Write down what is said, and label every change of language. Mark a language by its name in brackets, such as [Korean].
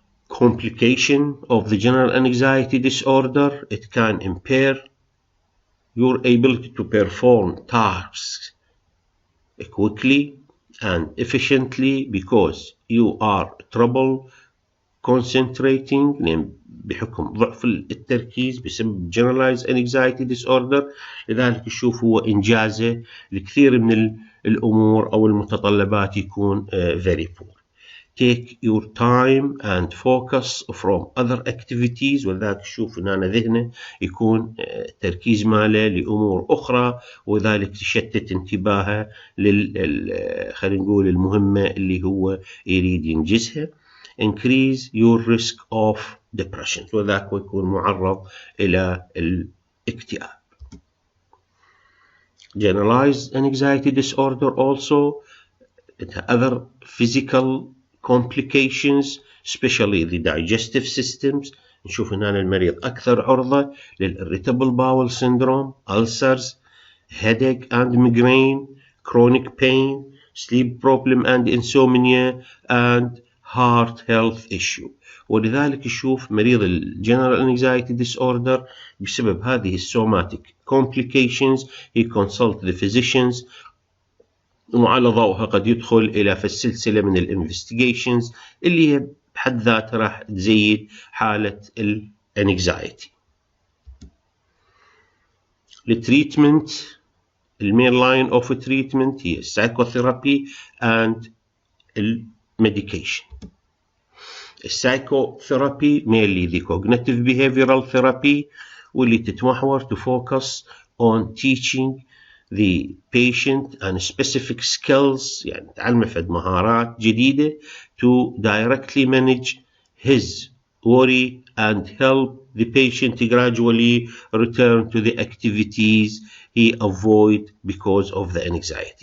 [English] Complication of the general anxiety disorder, it can impair your ability to perform tasks quickly and efficiently because you are trouble concentrating [Arabic] بحكم ضعف التركيز بسبب [English] Generalized anxiety disorder. [Arabic] لذلك نشوف هو إنجازه لكثير من الأمور أو المتطلبات يكون [English] very poor. Take your time and focus from other activities، [Arabic] ولذلك نشوف إن أنا ذهنه يكون تركيز ماله لأمور أخرى، وذلك تشتت انتباهه خلينا نقول المهمة اللي هو يريد ينجزها. [English] Increase your risk of depression، [Arabic] وذاك يكون معرض إلى الاكتئاب. [English] Generalized anxiety disorder also other physical complications especially the digestive systems. [Arabic] نشوف هنا المريض أكثر عرضة [English] للirritable bowel syndrome, ulcers, headache and migraine, chronic pain, sleep problem and insomnia and heart health issue. [Arabic] ولذلك نشوف مريض الجنرال anxiety disorder بسبب هذه السوماتيك [English] complications he consult the physicians، [Arabic] وعلى ضوءها قد يدخل إلى في السلسلة من الانفستيجيشنز اللي هي بحد ذاتها راح تزيد حالة الانكزايتي. [English] التريتمنت المين line of treatment هي السايكوثيرابي اند الميديكيشن. السايكوثيرابي mainly the cognitive behavioral therapy [Arabic] واللي تتمحور [English] to focus on teaching the patient and specific skills، [Arabic] يعني تعلمه فد مهارات جديدة [English] to directly manage his worry and help the patient gradually return to the activities he avoid because of the anxiety.